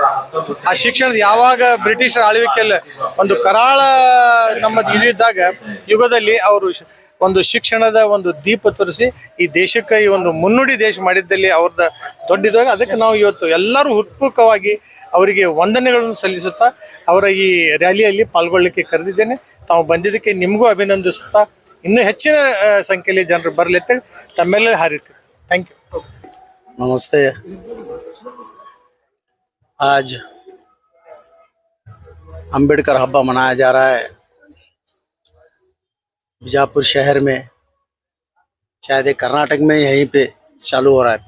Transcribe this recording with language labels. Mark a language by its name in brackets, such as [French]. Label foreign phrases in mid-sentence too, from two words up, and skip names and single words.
[Kannada] ಆ ಶಿಕ್ಷಣದ ಯಾವಾಗ ಬ್ರಿಟಿಷರ ಆಳ್ವಿಕೆಯಲ್ಲಿ ಒಂದು ಕರಾಳ ನಮ್ಮದು ಇದು ಇದ್ದಾಗ ಯುಗದಲ್ಲಿ ಅವರು ಒಂದು ಶಿಕ್ಷಣದ ಒಂದು ದೀಪ ತೋರಿಸಿ ಈ ದೇಶಕ್ಕೆ ಈ ಒಂದು ಮುನ್ನುಡಿ ದೇಶ ಮಾಡಿದ್ದಲ್ಲಿ ಅವ್ರದ್ದು ದೊಡ್ಡದಾಗ, ಅದಕ್ಕೆ ನಾವು ಇವತ್ತು ಎಲ್ಲರೂ ಉತ್ಸುಕವಾಗಿ ಅವರಿಗೆ ವಂದನೆಗಳನ್ನು ಸಲ್ಲಿಸುತ್ತಾ ಅವರ ಈ ರ್ಯಾಲಿಯಲ್ಲಿ ಪಾಲ್ಗೊಳ್ಳಲಿಕ್ಕೆ ಕರೆದಿದ್ದೇನೆ. ತಾವು ಬಂದಿದ್ದಕ್ಕೆ ನಿಮಗೂ ಅಭಿನಂದಿಸುತ್ತಾ ಇನ್ನೂ ಹೆಚ್ಚಿನ ಸಂಖ್ಯೆಯಲ್ಲಿ ಜನರು ಬರಲಿ ಅಂತೇಳಿ ತಮ್ಮೆಲ್ಲ ಹಾರೈಸ್ತೀನಿ. [English] thank you. [Hindi] नमस्ते। आज अंबेडकर हब्बा मनाया जा रहा है बीजापुर शहर में। शायद ये कर्नाटक में यहीं पे चालू हो रहा है।